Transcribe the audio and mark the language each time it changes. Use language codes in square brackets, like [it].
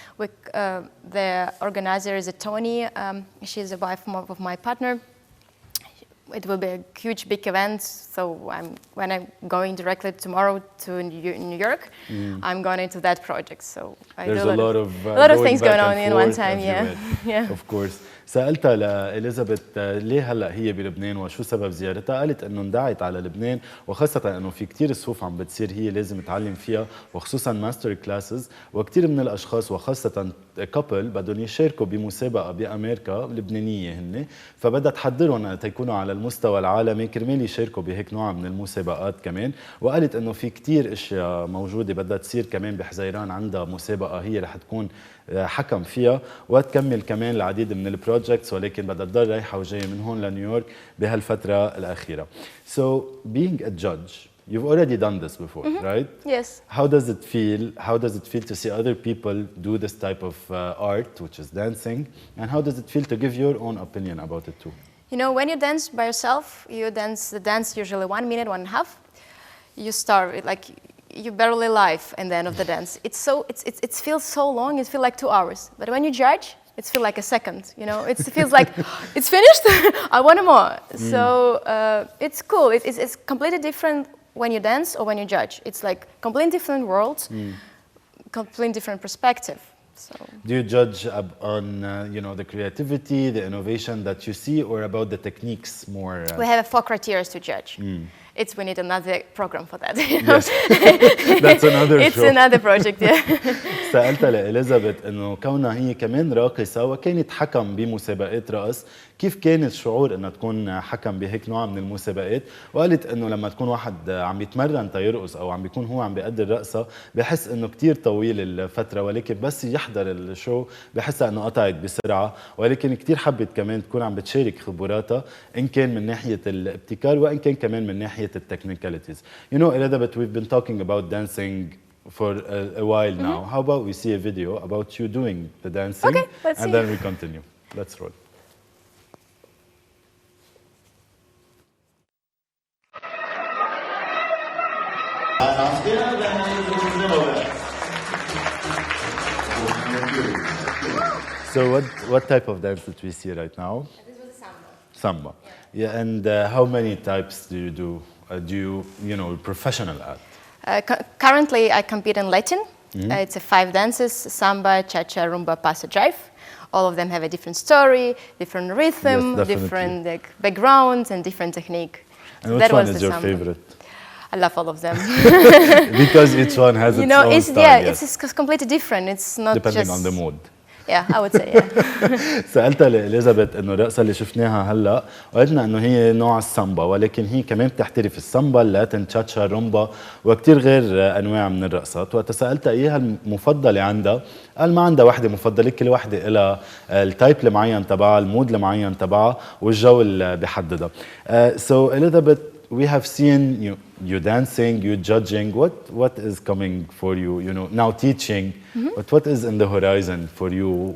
[en] With the organizer is Tony. She's the wife of my partner. It will be a huge, big event. So when I'm going directly tomorrow to New York, I'm going into that project. So there's a lot of things going on in one time. Yeah. Of course. [ar] سألتها لإليزابيث ليه هلا هي بلبنان وشو سبب زيارتها؟ قالت انه اندعت على لبنان وخاصة انه في كتير صفوف عم بتصير هي لازم تعلم فيها وخصوصا ماستر كلاسز وكتير من الاشخاص وخاصة كابل بدهم يشاركوا بمسابقة بأمريكا لبنانية هن فبدها تحضرهم تيكونوا على المستوى العالمي كرمال يشاركوا بهيك نوع من المسابقات كمان وقالت انه في كتير اشياء موجودة بدها تصير كمان بحزيران عندها مسابقة هي رح تكون حكم فيها وتكمل كمان العديد من البروجكتس ولكن بدها تضل رايحه وجايه من هون لنيويورك بهالفتره الاخيره. [en] So being a judge, you've already done this before, right? Yes. How does it feel? How does it feel to see other people do this type of art, which is dancing, and how does it feel to give your own opinion about it too? You know, when you dance by yourself, you dance the dance usually 1 minute, 1.5. You start like you barely live in the end of the dance. It feels so long. It feels like 2 hours. But when you judge, it feels like a second. You know, it feels like it's finished. I want more. So it's cool. It's completely different when you dance or when you judge. It's like completely different worlds, completely different perspective. So. Do you judge on the creativity, the innovation that you see, or about the techniques more? We have 4 criteria to judge. We need another program for that. You know? Yes. That's another show. It's another project, yeah. [ar] سألتها لإليزابيث إنه كونها هي كمان راقصة وكانت حكم بمسابقات رقص، كيف كان الشعور إنها تكون حكم بهيك نوع من المسابقات؟ وقالت إنه لما تكون واحد عم يتمرن تيرقص أو عم بيكون هو عم بيقدر رقصة بحس إنه كتير طويل الفترة ولكن بس يحضر الشو بحسها إنه قطعت بسرعة ولكن كتير حبت كمان تكون عم بتشارك خبراتها إن كان من ناحية الابتكار وإن كان كمان من ناحية التكنيكاليتيز. [en] You know, Elizabeth, we've been talking about dancing for a while now. How about we see a video about you doing the dancing? Okay, let's see. And then we continue. Let's roll. So what type of dance did we see right now? This was a samba. Samba. Yeah, and how many types do you do? Professional at? Currently, I compete in Latin. It's 5 dances: samba, cha-cha, rumba, paso, jive. All of them have a different story, different rhythm, Yes, different backgrounds, and different technique. And which one is your favorite? I love all of them. Because each one has its own style. It's completely different. It's not depending just on the mood. Yeah, I would say, yeah. [ar] سألتها لإليزابيث إنه الرقصة اللي شفناها هلا وقلنا إنه هي نوع السامبا ولكن هي كمان بتحترف السامبا، اللاتين، تشاتشا، رومبا وكتير غير أنواع من الرقصات. وقت سألتها إياها المفضلة عندها قال ما عندها وحدة مفضلة، كل وحدة لها التايب المعين تبعها، المود المعين تبعها والجو اللي بيحددها. [en] So Elizabeth, we have seen you dancing, you judging. What is coming for you? Now teaching. But what is in the horizon for you?